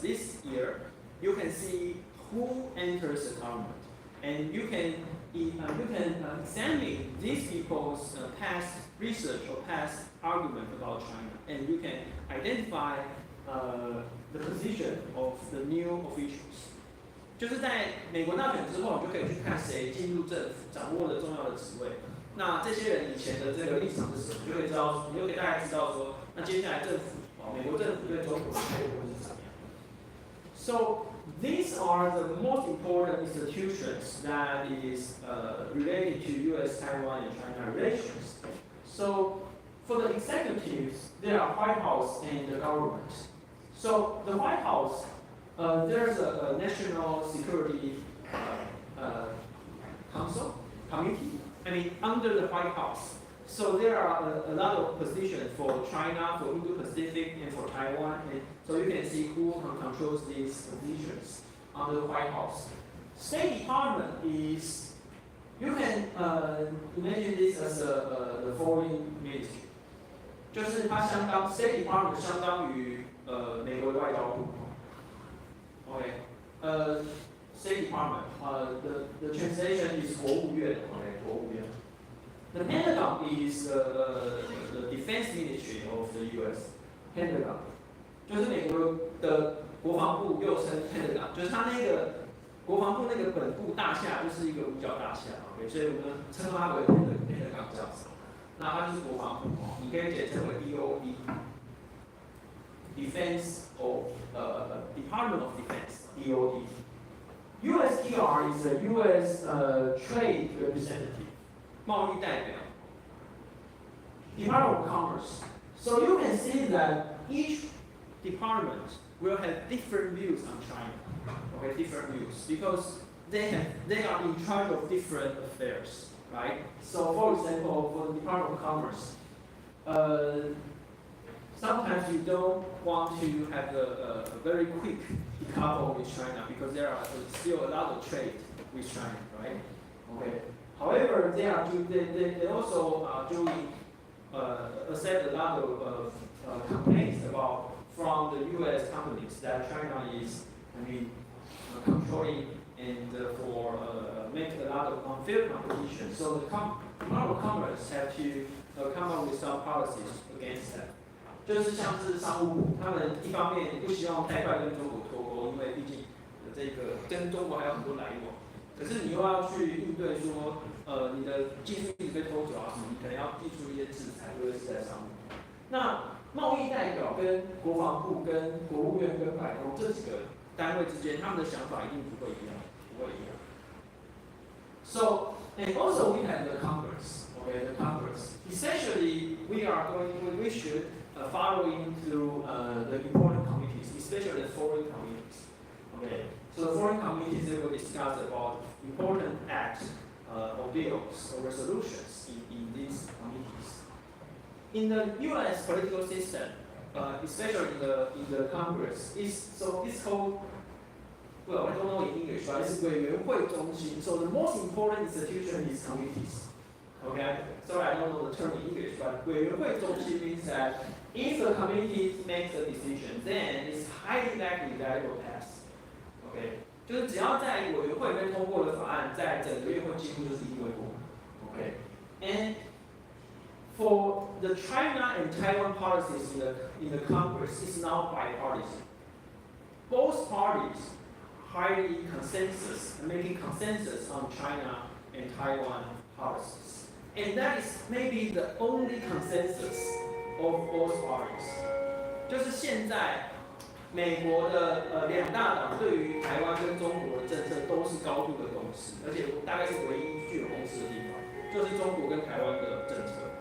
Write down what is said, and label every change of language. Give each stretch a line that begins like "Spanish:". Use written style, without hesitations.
English: this year, you can see who enters the government, and you can examine these people's past research or past argument about China, and you can identify the position of the new officials.
Chinese: 就是在美国大选之后，你就可以去看谁进入政府，掌握了重要的职位。那这些人以前的这个立场是什么？你就可以知道，你就可以大概知道说，那接下来政府，美国政府对中国的态度会是怎么样。
English: So these are the most important institutions that is related to US-Taiwan and China relations. So for the executives, there are White House and the government. So the White House, there's a national security committee. Under the White House. So there are a lot of positions for China, for Indo-Pacific, and for Taiwan. And so you can see who controls these positions under the White House. State Department is, you can imagine this as the foreign ministry.
Chinese: 就是它State Department 相当于美国的外交部。
English: OK， State Department， the translation is 国务院 ，OK， 国务院。 The Pentagon is the defense ministry of the U.S.
Chinese: Pentagon， 就是美国的国防部，又称 Pentagon， 就是它那个国防部那个本部大厦就是一个五角大厦 ，OK， 所以我们称它为 Pentagon 这样子。那它就是国防部，你可以简称为 DOD，Defense of Department of Defense DOD。
English: USTR is a U.S. Trade Representative， 贸易代表。 Department of Commerce. So you can see that each department will have different views on China. Okay, different views because they are in charge of different affairs, right? So for example, for the Department of Commerce, sometimes you don't want to have a very quick decouple with China because there are still a lot of trade with China, right? Okay. However, they also are doing accept a lot of complaints from the U.S. companies that China is, controlling and for making a lot of unfair competition. So the Department of Commerce have to come up with some policies against that.
Chinese: 就是像是商务部，他们一方面不希望太快跟中国脱钩，因为毕竟这个跟中国还有很多来往。可是你又要去应对说，你的技术一直被偷走啊什么，你可能要提出一些制裁，尤其是在商务。那贸易代表跟国防部、跟国务院、跟白宫这几个单位之间，他们的想法一定不会一样，不会一样。
English: So and also we have the Congress, okay, the Congress. Especially we should following through the important committees, especially the foreign committees. Okay, so the foreign committees they will discuss about important acts or bills or resolutions in these committees. In the U.S. political system, especially in the Congress, it's called, well, I don't know in English, but it's 委员会中心. So the most important institution is committees. Okay, so I don't know the term in English, but 委员会中心 means that if the committee makes a decision, then it's highly likely that it will pass.
Chinese: Okay, 就是只要在委员会里面通过的法案，在整个院会几乎就是一定会过。
English: Okay, and for the China and Taiwan policies in the Congress, it's now bipartisan. Both parties highly making consensus on China and Taiwan policies, and that is maybe the only consensus of both parties.
Chinese: 就是现在美国的两大党对于台湾跟中国的政策都是高度的共识，而且大概是唯一具有共识的地方，就是中国跟台湾的政策。